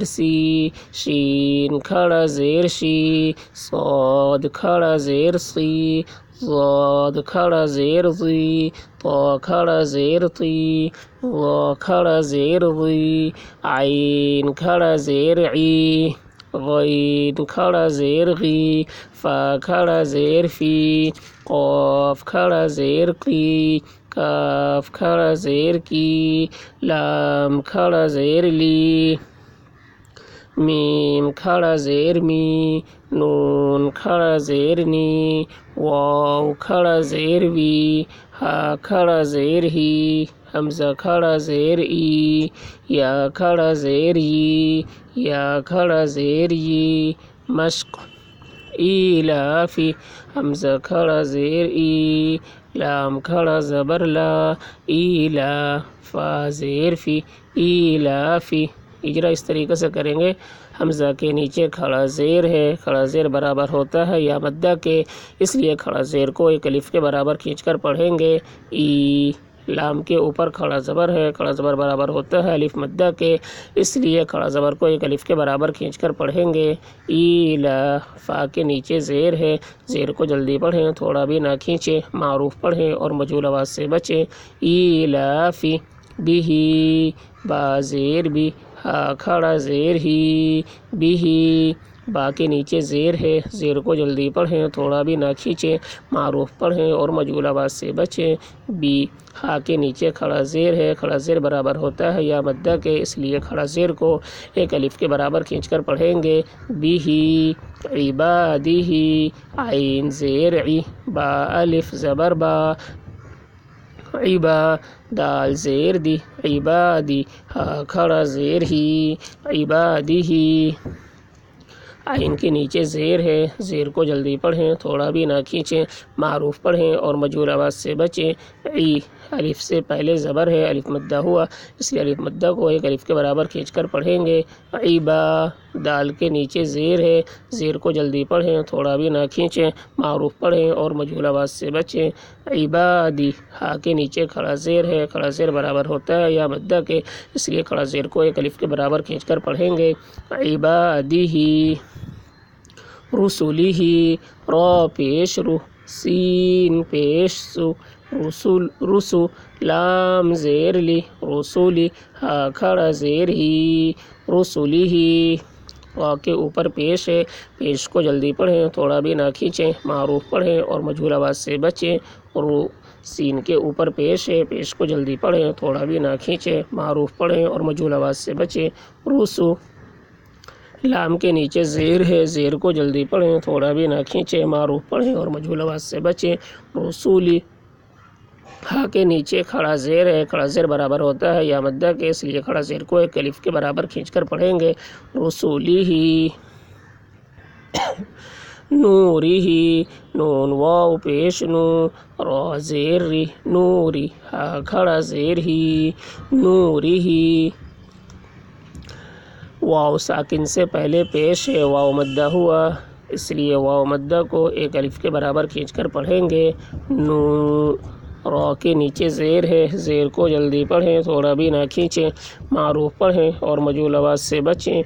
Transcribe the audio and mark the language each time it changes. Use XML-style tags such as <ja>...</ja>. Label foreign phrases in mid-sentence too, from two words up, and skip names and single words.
<ur>سی، شین کھڑا زیر شی، صاد کھڑا زیر سی، ضاد کھڑا زیر ضی، طا کھڑا زیر طی، ظا کھڑا زیر ظی، عین کھڑا زیر عی، غین کھڑا زیر غی، فا کھڑا زیر فی، قاف کھڑا زیر قی، کاف کھڑا زیر کی، لام کھڑا زیر لی، میم کھڑا زیر می، نون کھڑا زیر نی، واو کھڑا زیر وی، ہا کھڑا زیر ہی، حمزہ کھڑا زیر ای، یا کھڑا زیر ی، یا کھڑا زیر ی، مشق ایلافی، حمزہ کھڑا زیر ای، لام کھڑا زبر لا، ایلا، فا زیر فی، ایلافی۔ اجرا اس طریقے سے کریں گے۔ حمزہ کے نیچے کھڑا زیر ہے، کھڑا زیر برابر ہوتا ہے یا مدہ کے، اس لیے کھڑا زیر کو ایک الف کے برابر کھینچ کر پڑھیں گے۔ ای، لام کے اوپر کھڑا زبر ہے، کھڑا زبر برابر ہوتا ہے الف مدہ کے، اس لیے کھڑا زبر کو ایک الف کے برابر کھینچ کر پڑھیں گے۔ ایلا، فا کے نیچے زیر ہے، زیر کو جلدی پڑھیں، تھوڑا بھی نہ کھینچیں، معروف پڑھیں اور مجہول آواز سے بچیں۔ ایلافی، بیہی، با زیر بی، ہا کھڑا زیر ہی، بیہی، با کے نیچے زیر ہے، زیر کو جلدی پڑھیں، تھوڑا بھی نہ کھینچیں، معروف پڑھیں اور مجہول آواز سے بچیں۔ بی، ہا کے نیچے کھڑا زیر ہے، کھڑا زیر برابر ہوتا ہے یا مدہ کے، اس لیے کھڑا زیر کو ایک الف کے برابر کھینچ کر پڑھیں گے۔ بیہی، عبادیہی، عین زیر عی، با الف زبر با، عبا، دال زیر دی، عبادی، ہا کھڑا زیر ہی، عبادیہی، عین کے نیچے زیر ہے، زیر کو جلدی پڑھیں، تھوڑا بھی نہ کھینچیں، معروف پڑھیں اور مجہول آواز سے بچیں۔ عی، الف سے پہلے زبر ہے، الف مدہ ہوا، اس لیے الف مدہ کو ایک الف کے برابر کھینچ کر پڑھیں گے۔ عیبا، دال کے نیچے زیر ہے، زیر کو جلدی پڑھیں، تھوڑا بھی نہ کھینچیں، معروف پڑھیں اور مجہول آواز سے بچیں۔ عبادی، ہا کے نیچے کھڑا زیر ہے، کھڑا زیر برابر ہوتا ہے یا مدہ کے، اس لیے کھڑا زیر کو ایک الف کے برابر کھینچ کر پڑھیں گے۔ عبادیہی، رسولیہی، را پیش رو، سین پیش سو، رسو، لام زیر لی، رسولی، ہا کھڑا زیر ہی، رسولیہی، را کے اوپر پیش ہے، پیش کو جلدی پڑھیں، تھوڑا بھی نہ کھینچیں، معروف پڑھیں اور مجہول آواز سے بچیں۔ رو، سین کے اوپر پیش ہے، پیش کو جلدی پڑھیں، تھوڑا بھی نہ کھینچیں، معروف پڑھیں اور مجہول آواز سے بچیں۔ رسو، لام کے نیچے زیر ہے، زیر کو جلدی پڑھیں، تھوڑا بھی نہ کھینچیں، معروف پڑھیں اور مجہول آواز سے بچیں۔ رسولی، ہا کے نیچے کھڑا زیر ہے، کھڑا زیر برابر ہوتا ہے یا مدہ کے، اس لیے کھڑا زیر کو ایک الف کے برابر کھینچ کر پڑھیں گے۔ رسولیہی، نوریہی، نون واو پیش نو، را زیر ری، نوری، ہا کھڑا زیر ہی، نوریہی، واو ساکن سے پہلے پیش ہے، واو مدہ ہوا، اس لیے واو مدہ کو ایک الف کے برابر کھینچ کر پڑھیں گے۔ نو، را کے نیچے زیر ہے، زیر کو جلدی پڑھیں، تھوڑا بھی نہ کھینچیں، معروف پڑھیں اور مجہول آواز سے بچیں۔</ur>